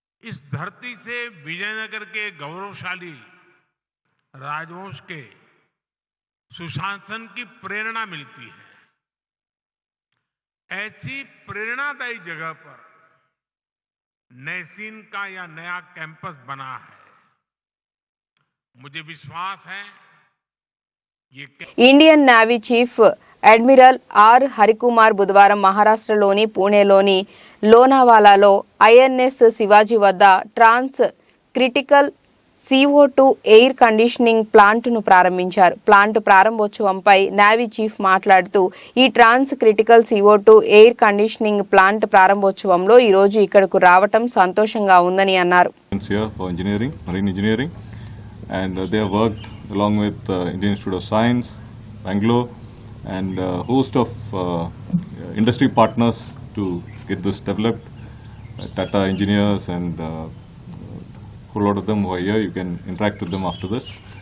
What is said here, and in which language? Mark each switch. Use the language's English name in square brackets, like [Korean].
[Hindi] इस धरती से विजयनगर के गौरवशाली राजवंश के सुशासन की प्रेरणा मिलती है। ऐसी प्रेरणादायी जगह पर नैसीन का यह नया कैंपस बना है। मुझे विश्वास है ये [Telugu] Indian navy chief admiral R Harikumar బుధవారం మహారాష్ట్రలోని పూణేలోని లోనావాలాలో ఐఎన్ఎస్ శివాజీ వద్ద ట్రాన్స్ క్రిటికల్ CO2 ఎయిర్ కండిషనింగ్ ప్లాంట్ను ప్రారంభించారు. ప్లాంట్ ప్రారంభోత్సవంపై నేవీ చీఫ్ మాట్లాడుతూ ఈ ట్రాన్స్ critical CO2 air conditioning plant ప్రారంభోత్సవంలో ఈ రోజు ఇక్కడకు రావటం సంతోషంగా ఉందని అన్నారు. [English] Marine engineering, and they have worked along with Indian Institute of Science, Bangalore, and a host of industry partners to get this developed. Tata engineers and a whole lot of them who are here. You can interact with them after this.